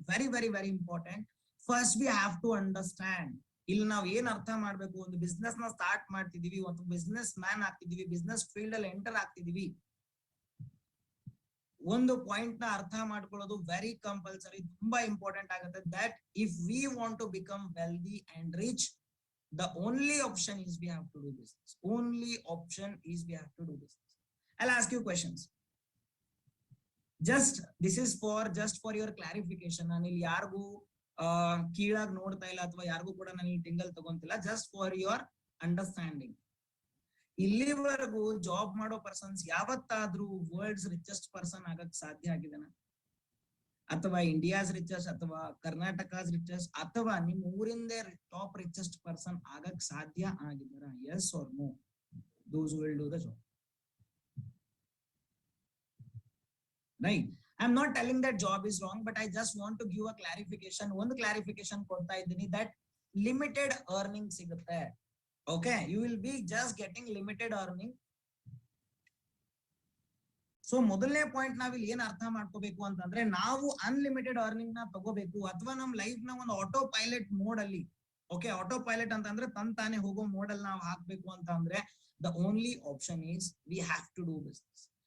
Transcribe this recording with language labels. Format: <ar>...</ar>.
<en>Very very very important. First we have to understand,</en> <kn>ಇಲ್ಲಿ ನಾವು ಏನ್ ಅರ್ಥ ಮಾಡ್ಬೇಕು, ಒಂದು ಬಿಸ್ನೆಸ್ ನ ಸ್ಟಾರ್ಟ್ ಮಾಡ್ತಿದೀವಿ, ಒಂದು ಬಿಸ್ನೆಸ್ ಮ್ಯಾನ್ ಆಗ್ತಿದೀವಿ, ಬಿಸ್ನೆಸ್ ಫೀಲ್ಡ್ ಅಲ್ಲಿ ಎಂಟರ್ ಆಗ್ತಿದೀವಿ, ಒಂದು ಪಾಯಿಂಟ್ ನ ಅರ್ಥ ಮಾಡ್ಕೊಳ್ಳೋದು ವೆರಿ ಕಂಪಲ್ಸರಿ, ತುಂಬಾ ಇಂಪಾರ್ಟೆಂಟ್ ಆಗುತ್ತೆ.</kn> <en>That if we want to become wealthy and rich, the only option is we have to do business. Only option is we have to do business. I'll ask you questions. This is just for your clarification.</en> <kn>ನಾನು ಇಲ್ಲಿ ಯಾರಿಗೂ ಕೀಳಾಗಿ ನೋಡ್ತಾ ಇಲ್ಲ ಅಥವಾ ಯಾರಿಗೂ ಕೂಡ ನಾನು ಇಲ್ಲಿ ಟಿಂಗಲ್ ತಗೊಂತಿಲ್ಲ.</kn> <en>Just for your understanding.</en> <kn>ಇಲ್ಲಿವರೆಗೂ ಜಾಬ್ ಮಾಡೋ ಪರ್ಸನ್ಸ್ ಯಾವತ್ತಾದ್ರೂ ವರ್ಲ್ಡ್ಸ್ ರಿಚೆಸ್ಟ್ ಪರ್ಸನ್ ಆಗಕ್ ಸಾಧ್ಯ ಆಗಿದೆನಾ? ಅಥವಾ ಇಂಡಿಯಾಸ್ ರಿಚೆಸ್ಟ್ ಅಥವಾ ಕರ್ನಾಟಕಸ್ ರಿಚೆಸ್ಟ್ ಅಥವಾ ನಿಮ್ ಊರಿಂದೇ ಟಾಪ್ ರಿಚೆಸ್ಟ್ ಪರ್ಸನ್ ಆಗಕ್ ಸಾಧ್ಯ ಆಗಿದ್ದಾರಾ?</kn> <en>Yes or no? Those will do the job. Right. I'm not telling that job is wrong, but I just want to give a clarification. One clarification</en> <kn>ಕೊಡ್ತಾ ಇದ್ದೀನಿ</kn> <en>that limited earning ಸಿಗುತ್ತೆ. Okay, you will be just getting limited earning.</en> <kn>So ಮೊದಲನೇ point ನಾವಿಲ್ಲಿ ಏನ್ ಅರ್ಥ ಮಾಡ್ಕೋಬೇಕು ಅಂತಂದ್ರೆ, ನಾವು ಅನ್ಲಿಮಿಟೆಡ್ ಅರ್ನಿಂಗ್ ನ ತಗೋಬೇಕು ಅಥವಾ ನಮ್ ಲೈಫ್ ನ ಒಂದು ಆಟೋ ಪೈಲಟ್ ಮೋಡ್ ಅಲ್ಲಿ, ಓಕೆ, ಆಟೋ ಪೈಲಟ್ ಅಂತಂದ್ರೆ ತಾನೇ ಹೋಗೋ ಮೋಡ್ ಅಲ್ಲಿ ನಾವು ಹಾಕ್ಬೇಕು ಅಂತ ಅಂದ್ರೆ</kn> <en>The only option is we have to do business.</en>